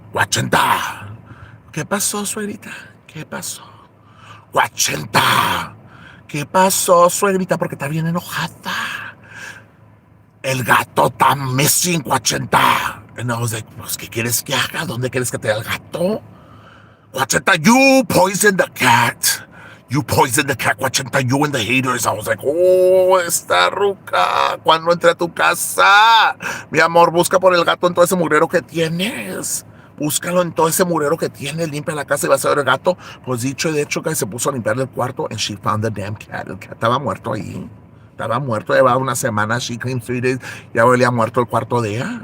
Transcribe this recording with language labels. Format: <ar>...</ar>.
<es>¡Guachenta! ¿Qué pasó, suegrita? ¿Qué pasó? ¡Guachenta! ¿Qué pasó, suegrita? Porque está bien enojada. El gato está</es> <en>missing,</en> <es>guachenta.</es> <en>And I was like,</en> <es>pues, ¿qué quieres que haga? ¿Dónde quieres que te dé el gato?</es> <en>Guachenta, you poisoned the cat. You poisoned the cat, Guachenta, you and the haters. I was like,</en> <es>oh, esta ruca. Cuando entré a tu casa, mi amor, busca por el gato en todo ese mugrero que tienes. Búscalo en todo ese mugrero que tienes. Limpia la casa y vas a ver el gato. Pues dicho y de hecho, que se puso a limpiar el cuarto</es> <en>and she found the damn cat.</en> <es>El cat estaba muerto ahí. Estaba muerto, llevaba una semana,</es> <en>she cleaned 3 days,</en> <es>ya olía muerto el cuarto de ella.</es>